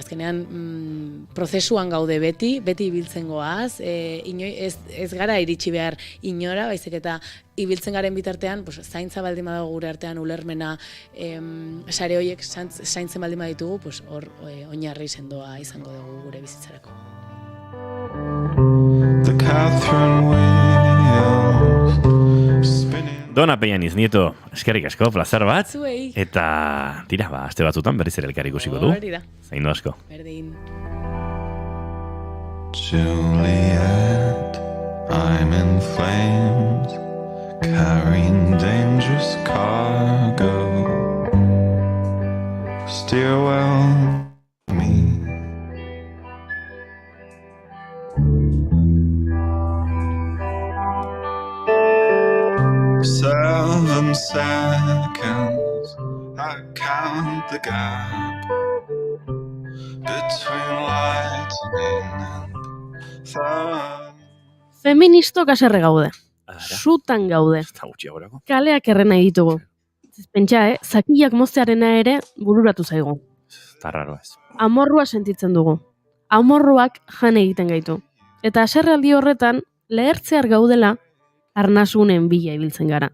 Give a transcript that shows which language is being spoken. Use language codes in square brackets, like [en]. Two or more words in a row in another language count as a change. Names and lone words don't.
[eu] Azkenean, prozesuan gaude beti ibiltzen goaz, ez gara iritsi behar inora, baizik eta ibiltzen garen bitartean, zaintza baldin badago gure artean ulermena, sare horiek zaintzen baldin baditugu, hor oinarri sendoa izango dugu gure bizitzarako. Dona Peñaniz, Nieto, eskerrik asko, plazer bat. Zuei. Eta, tira, aste batzutan berriz ere elkar ikusiko du. Hori da. Zaindu asko. Berdin. [en] Juliet, I'm in flames, carrying dangerous cargo. Steer well, me. 7 seconds, I count the gap between lightning and thunder. [eu] Feministok haserre gaude. Sutan gaude. Kaleak errena ditugu. Pentsa, zakilak moztearena ere bururatu zaigu. Eta raro ez. Amorrua sentitzen dugu. Amorruak jan egiten gaitu. Eta haserrealdi horretan, lehertzear gaudela, arnasunen bila ibiltzen gara.